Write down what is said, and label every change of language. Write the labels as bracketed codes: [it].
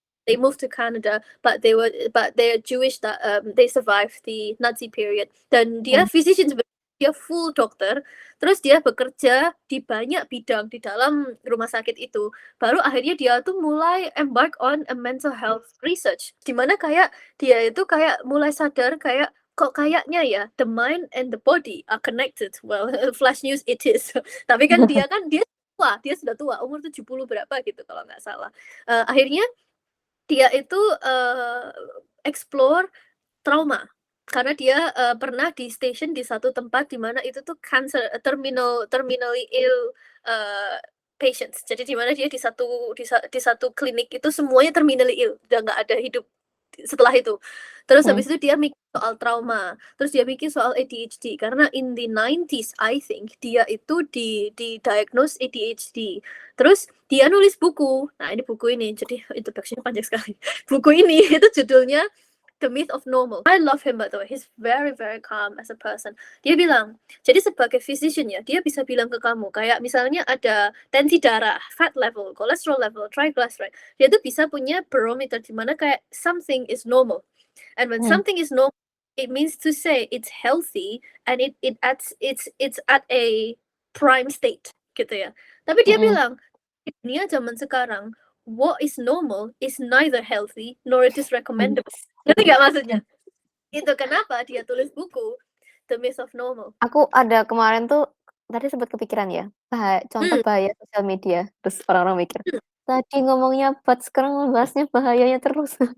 [en] They moved to Canada, but they're Jewish that they survived the Nazi period. [id] Dan dia physician sebenarnya, dia full dokter. Terus dia bekerja di banyak bidang di dalam rumah sakit itu. Baru akhirnya dia tuh mulai [en] embark on a mental health research. [id] Dimana kayak dia itu kayak mulai sadar kayak kok kayaknya ya [en] the mind and the body are connected. Well, flash news it is. [id] Tapi kan dia tua, dia sudah tua, umur 70 berapa gitu kalau nggak salah. Akhirnya dia itu, explore trauma. Karena dia, pernah di station di satu tempat di mana itu tuh terminally ill, patients. Jadi di mana dia di satu klinik itu semuanya terminally ill, udah nggak ada hidup setelah itu. Terus habis itu dia mikir soal trauma, terus dia mikir soal ADHD karena [en] in the 90s I think [id] dia itu di-diagnose ADHD. Terus dia nulis buku. Nah, ini buku ini, jadi introduction-nya panjang sekali. Buku ini itu judulnya The Myth of Normal. [en] I love him by the way. He's very very calm as a person. [id] Dia bilang, jadi sebagai physician ya, dia bisa bilang ke kamu kayak misalnya ada tensi darah, fat level, cholesterol level, triglyceride. Dia tuh bisa punya barometer di mana kayak [en] something is normal. And when something is normal, it means to say it's healthy and it's at a prime state gitu ya. [id] Tapi dia bilang di dunia zaman sekarang, [en] what is normal is neither healthy nor it is recommendable. [id] Ngerti nggak maksudnya? Itu kenapa dia tulis buku The Myth of Normal. Aku ada kemarin tuh, tadi sempat kepikiran ya, contoh bahaya sosial media, terus orang-orang mikir, tadi ngomongnya bad, sekarang ngebahasnya bahayanya terus.